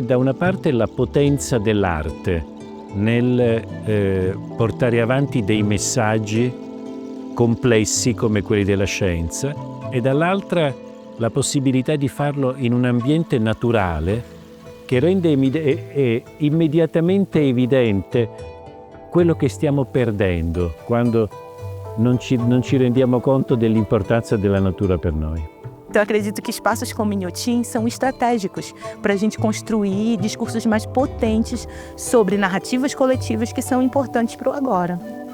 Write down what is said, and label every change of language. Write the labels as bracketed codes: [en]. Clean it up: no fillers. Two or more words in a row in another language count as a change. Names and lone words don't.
[it] da una parte la potenza dell'arte nel portare avanti dei messaggi complessi come quelli della scienza, e dall'altra la possibilità di farlo in un ambiente naturale che rende immediatamente evidente quello che stiamo perdendo quando non ci rendiamo conto dell'importanza della natura per noi. [pt] Então, eu acredito que espaços como Inhotim são estratégicos para a gente construir discursos mais potentes sobre narrativas coletivas que são importantes para o agora.